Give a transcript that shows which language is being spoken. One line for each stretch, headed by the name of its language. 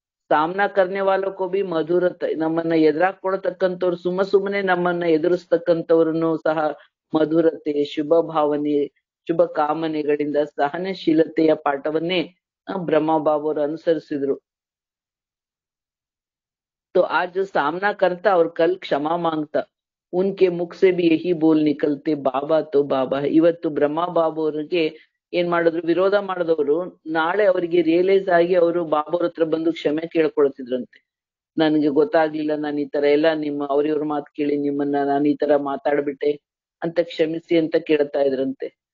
Hindi: Saamana ಕರ್ನೆ ವಾಲೋ B
Kannada: ಮಧುರತೆ, ನಮ್ಮನ್ನ ಎದುರಾಕೊಳ್ತಕ್ಕಂಥವ್ರು ಸುಮ್ಮನೆ ನಮ್ಮನ್ನ ಎದುರಿಸ್ತಕ್ಕಂಥವ್ರನ್ನು ಸಹ ಮಧುರತೆ, ಶುಭ ಭಾವನೆ, ಶುಭ ಕಾಮನೆಗಳಿಂದ ಸಹನಶೀಲತೆಯ ಪಾಠವನ್ನೇ ಬ್ರಹ್ಮ ಬಾಬು ಅವರು ಅನುಸರಿಸಿದ್ರು.
Hindi: तो आज जो सामना करता और कल क्षमा मांगता, उनके मुख से भी यही बोल निकलते, ಬಾಬಾ ತೋ ಬಾಬಾ.
Kannada: ಇವತ್ತು ಬ್ರಹ್ಮ ಬಾಬು ಅವ್ರಿಗೆ ಏನ್ ಮಾಡಿದ್ರು, ವಿರೋಧ ಮಾಡಿದವರು ನಾಳೆ ಅವರಿಗೆ ರಿಯಲೈಸ್ ಆಗಿ ಅವರು ಬಾಬಾ ಅವ್ರ ಹತ್ರ ಬಂದು ಕ್ಷಮೆ ಕೇಳ್ಕೊಳ್ತಿದ್ರಂತೆ. ನನ್ಗೆ ಗೊತ್ತಾಗ್ಲಿಲ್ಲ, ನಾನು ಈ ತರ ಎಲ್ಲ ಅವ್ರಿವ್ರ ಮಾತು ಕೇಳಿ ನಿಮ್ಮನ್ನ ನಾನು ಈ ತರ ಮಾತಾಡ್ಬಿಟ್ಟೆ ಅಂತ ಕ್ಷಮಿಸಿ ಅಂತ ಕೇಳ್ತಾ ಇದ್ರಂತೆ.